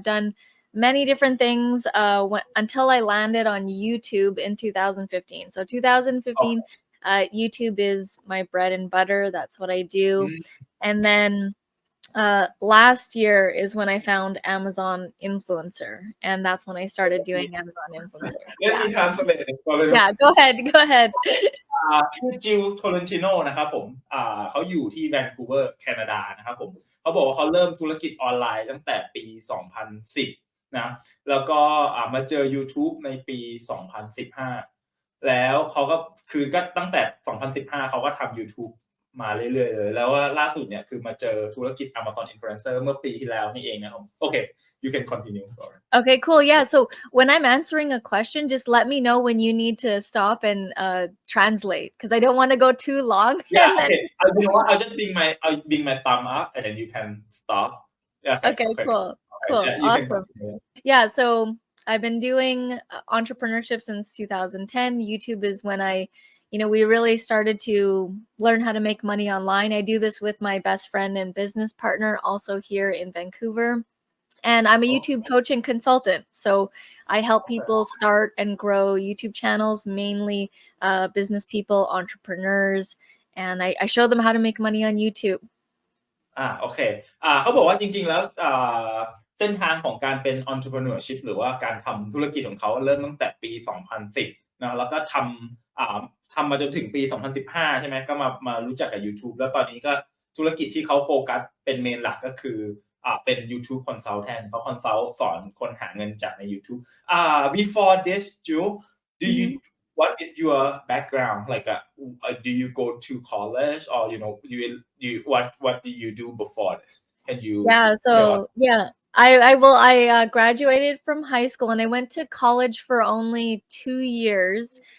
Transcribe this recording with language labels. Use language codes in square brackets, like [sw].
[en] I've done many different things until I landed on YouTube in 2015. So 2015, Okay. YouTube is my bread and butter. That's what I do. Mm, And then last year is when I found Amazon Influencer, and that's when I started doing Amazon Influencer. Let me translate it for a little. Yeah, go ahead, go ahead. [th] ชื่อจิลโทเลนติโนนะครับผมเขาอยู่ที่แวนคูเวอร์แคนาดานะครับผมเขาบอกว่าเขาเริ่มธุรกิจออนไลน์ตั้งแต่ปี2010นะแล้วก็มาเจอยูทูบในปี2015แล้วเขาก็คือก็ตั้งแต่2015เขาก็ทำยูทูบมาเรื่อยๆเลยแล้วว่าล่าสุดเนี่ยคือมาเจอธุรกิจ Amazon Influencer เมื่อปีที่แล้วนี่เองนะครับโอเค [en] you can continue sorry Okay, cool. Yeah, so when I'm answering a question, just let me know when you need to stop and translate because I don't want to go too long. yeah And then, okay you know what I'll bring my thumb up and then you can stop yeah okay, okay cool, okay cool, yeah you can awesome. continue Yeah, so I've been doing entrepreneurship since 2010. YouTube is when we really started to learn how to make money online. I do this with my best friend and business partner, also here in Vancouver. And I'm a oh, YouTube coach and consultant. So I help okay people start and grow YouTube channels, mainly business people, entrepreneurs, and I show them how to make money on YouTube. [th] โอเคเขาบอกว่าจริงๆแล้วเส้นทางของการเป็น entrepreneurship หรือว่าการทำธุรกิจของเขาเริ่มตั้งแต่ปี2010เนาะแล้วก็ทำมาจนถึงปี2015ใช่ไหมก็มารู้จักกับยูทูบแล้วตอนนี้ก็ธุรกิจที่เขาโฟกัสเป็น main หลักก็คือเป็น YouTube Consultant เขา consult สอนคนหาเงินจากในยูทูบ [en] before this Jill do you Mhm. what is your background like do you go to college or what do you do before this can you Yeah, tell us so yeah, I graduated from high school and I went to college for only 2 years.